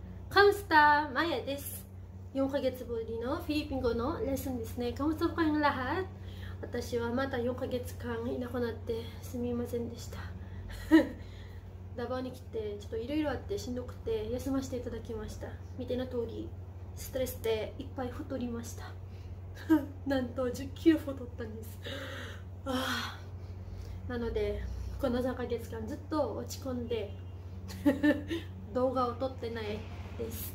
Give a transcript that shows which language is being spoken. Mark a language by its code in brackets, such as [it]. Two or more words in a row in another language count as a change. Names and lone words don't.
[ja] Kamusta? Maya です。4ヶ月ぶりのフィリピン語のレッスンですね。 [tl] Kamusta po kayong lahat? [ja] 私はまた4ヶ月間いなくなってすみませんでした。ダバーに来てちょっといろいろあってしんどくて休ませていただきました。見ての通りストレスでいっぱい太りました。なんと10キロ太ったんです。なのでこの3ヶ月間ずっと落ち込んで動画を撮ってないです。